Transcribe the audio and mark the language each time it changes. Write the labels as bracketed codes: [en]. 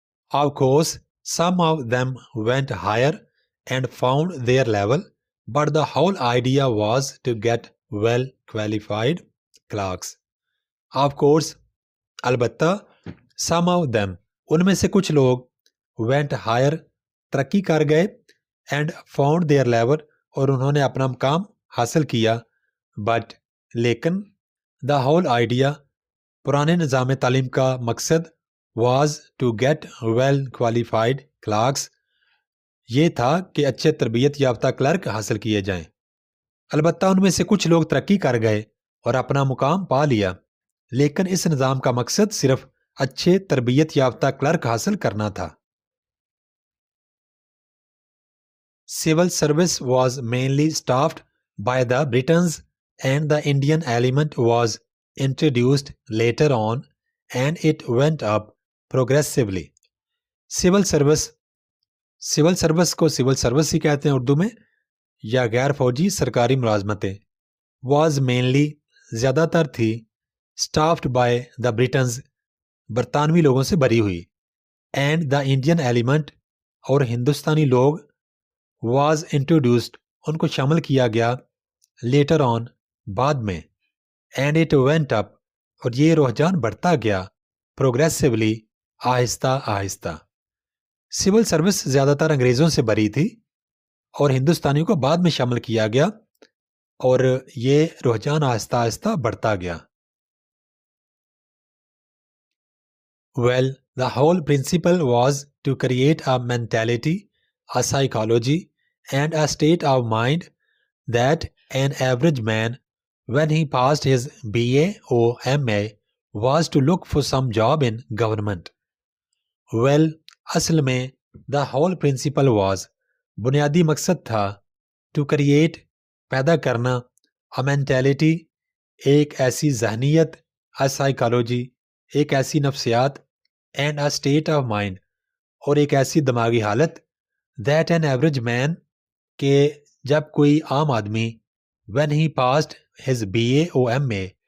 [en] Of course, some of them went higher and found their level, but the whole idea was to get well qualified clerks. Of course, [ur] البتہ, [en] some of them [ur] ان میں سے کچھ لوگ, [en] went higher [ur] ترقی کر گئے, [en] and found their level [ur] اور انہوں نے اپنا مقام حاصل کیا, but لیکن, [en] the whole idea [ur] پرانے نظام تعلیم کا مقصد [en] was to get well qualified clerks [ur] یہ تھا کہ اچھے تربیت یافتہ کلرک حاصل کیے جائیں. البتہ ان میں سے کچھ لوگ ترقی کر گئے اور اپنا مقام پا لیا, لیکن اس نظام کا مقصد صرف اچھے تربیت یافتہ کلرک حاصل کرنا تھا. [en] Civil service was mainly staffed by the Britons and the Indian element was introduced later on and it went up progressively. [ur] Civil service کو civil service ہی کہتے ہیں اردو میں, یا غیر فوجی سرکاری ملازمتیں, [en] was mainly [ur] زیادہ تر تھی, [en] staffed by the Britons [ur] برطانوی لوگوں سے بھری ہوئی, [en] and the Indian element [ur] اور ہندوستانی لوگ, [en] was introduced [ur] ان کو شامل کیا گیا, [en] later on [ur] بعد میں, [en] and it went up [ur] اور یہ رجحان بڑھتا گیا, [en] progressively [ur] آہستہ آہستہ. سول سروس زیادہ تر انگریزوں سے بری تھی اور ہندوستانیوں کو بعد میں شامل کیا گیا اور یہ رجحان آہستہ آہستہ بڑھتا گیا. [en] Well, the whole principle was to create a mentality, a psychology, and a state of mind that an average man, when he passed his BA or MA, was to look for some job in government. Well, [ur] اصل میں [en] the whole principle was [ur] بنیادی مقصد تھا [en] to create [ur] پیدا کرنا [en] a mentality [ur] ایک ایسی ذہنیت، [en] a psychology، [ur] ایک ایسی نفسیات، [en] and a state of mind، [ur] اور ایک ایسی دماغی حالت [en] that an average man، [ur] کہ جب کوئی عام آدمی [en] when he passed his BA or MA،